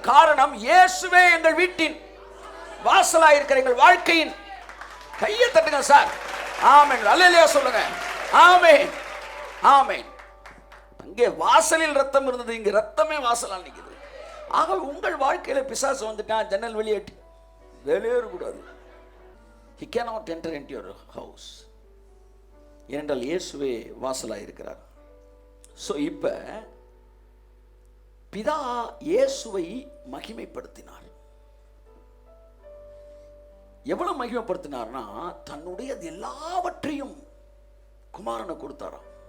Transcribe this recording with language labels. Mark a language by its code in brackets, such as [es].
[ta] காரணம் இயேசுவே எங்கள் வீட்டின் வாசலா இருக்கிற எங்கள் வாழ்க்கையின். கையை தட்டுங்க சார். ஆமென், அல்லேலூயா சொல்லுங்க. ஆமென், ஆமென். அங்கே வாசலில் ரத்தம் இருந்தது, இங்க ரத்தமே வாசலா நிற்குது. ஆக உங்கள் வாழ்க்கையில பிசாசு வந்துட்டான், ஜன்னல் வெளியேட்டு வெளியேறக்கூடாது. [en] He cannot enter into your house. [ta] ஏனென்றால் இயேசுவே வாசலாக இருக்கிறார். ஸோ இப்போ பிதா இயேசுவை மகிமைப்படுத்தினார். எவ்வளவு மகிமைப்படுத்தினார்னா, தன்னுடைய எல்லாவற்றையும் குமாரனை கொடுத்தாராம்.